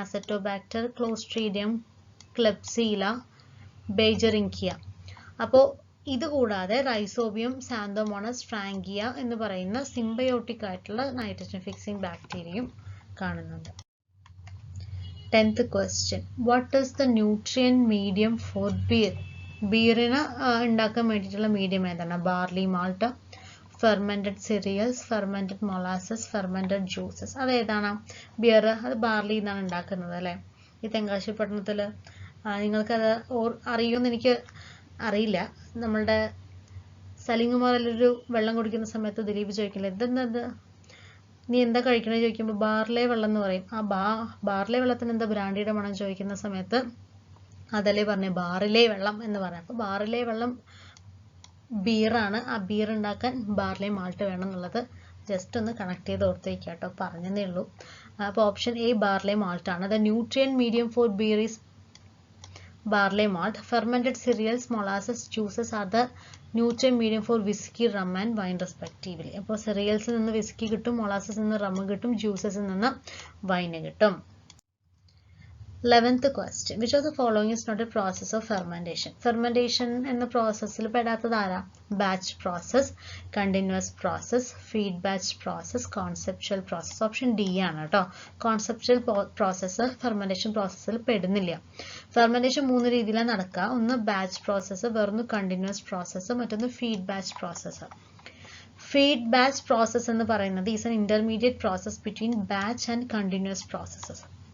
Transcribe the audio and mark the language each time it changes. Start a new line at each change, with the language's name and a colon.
Malayalam: Acetobacter, Clostridium, ക്ലെപ്സില, ബേജറിങ്കിയ. അപ്പോൾ ഇത് കൂടാതെ റൈസോബിയം, സാന്തോമോണസ്, ഫ്രാങ്കിയ എന്ന് പറയുന്ന സിംബയോട്ടിക് ആയിട്ടുള്ള നൈട്രജൻ ഫിക്സിംഗ് ബാക്ടീരിയയും കാണുന്നുണ്ട്.
English: 10th question. What is the nutrient medium for beer?
Malayalam: ബീറിന് ഉണ്ടാക്കാൻ വേണ്ടിയിട്ടുള്ള മീഡിയം ഏതാണ്? Barley malt, fermented cereals, fermented molasses, fermented juices. അതേതാണ്? ബിയർ അത് ബാർലി എന്നാണ് ഉണ്ടാക്കുന്നത് അല്ലേ? ഈ തെങ്കാശി പട്ടണത്തിൽ നിങ്ങൾക്കത് അറിയുമെന്ന് എനിക്ക് അറിയില്ല. നമ്മളുടെ സലിംകുമാറിലൊരു വെള്ളം കുടിക്കുന്ന സമയത്ത് ദിലീപ് ചോദിക്കില്ല, ഇതെന്നത് നീ എന്താ കഴിക്കണേ ചോദിക്കുമ്പോൾ ബാർലേ വെള്ളം എന്ന് പറയും. ആ ബാർലേ വെള്ളത്തിന് എന്താ ബ്രാൻഡിയുടെ മണം ചോദിക്കുന്ന സമയത്ത് അതല്ലേ പറഞ്ഞേ ബാറിലെ വെള്ളം എന്ന് പറയാം. അപ്പോൾ ബാറിലെ വെള്ളം ബീറാണ്. ആ ബീർ ഉണ്ടാക്കാൻ ബാർലി മാൾട്ട് വേണം എന്നുള്ളത് ജസ്റ്റ് ഒന്ന് കണക്ട് ചെയ്ത് ഓർത്ത് വയ്ക്കുക കേട്ടോ, പറഞ്ഞതേ ഉള്ളൂ. അപ്പോൾ ഓപ്ഷൻ എ ബാർലി മാൾട്ട് ആണ്.
English: The nutrient medium for beer is barley malt. Fermented cereals, molasses, juices are the nutrient medium for whiskey, rum and wine respectively.
Malayalam: അപ്പോൾ cereals നിന്ന് whiskey കിട്ടും, molasses നിന്ന് rum കിട്ടും, juices നിന്ന് wine കിട്ടും.
English: 11th question. Which of the following is not a process of fermentation?
Malayalam: Fermentation എന്ന പ്രോസസ്സിൽ പെടാത്തത് ആരാ?
English: Batch process, continuous process, feed batch process, conceptual process.
Malayalam: Option D ആണ് കേട്ടോ. കോൺസെപ്ച്വൽ പ്രോസസ്സ് ഫെർമെന്റേഷൻ പ്രോസസ്സിൽ പെടുന്നില്ല. ഫെർമെന്റേഷൻ 3 രീതിയിലാണ് നടക്കുക. ഒന്ന് ബാച്ച് പ്രോസസ്സ്, വേറൊന്ന് കണ്ടിന്യൂസ് പ്രോസസ്സ്, മറ്റൊന്ന് feed batch process.
English: feed batch process
Malayalam: എന്ന് പറയുന്നത്
English: Is an intermediate process between batch and continuous processes.